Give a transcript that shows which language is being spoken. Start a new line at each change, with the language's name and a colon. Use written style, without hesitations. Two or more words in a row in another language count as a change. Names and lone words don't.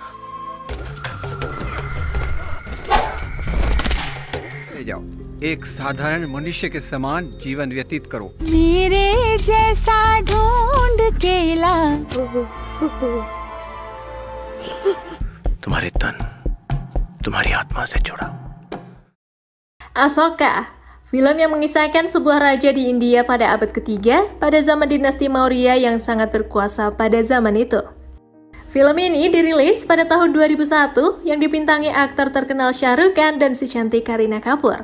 Hindi: ले जाओ, एक साधारण मनुष्य के समान जीवन व्यतीत करो। मेरे जैसा ढूंढ के ला। तुम्हारे तन तुम्हारी आत्मा से जुड़ा।
Indonesian: Asoka, film yang mengisahkan sebuah raja di India pada abad ketiga pada zaman dinasti Maurya yang sangat berkuasa pada zaman itu. Film ini dirilis pada tahun 2001 yang dibintangi aktor terkenal Shah Rukh Khan dan si cantik Kareena Kapoor.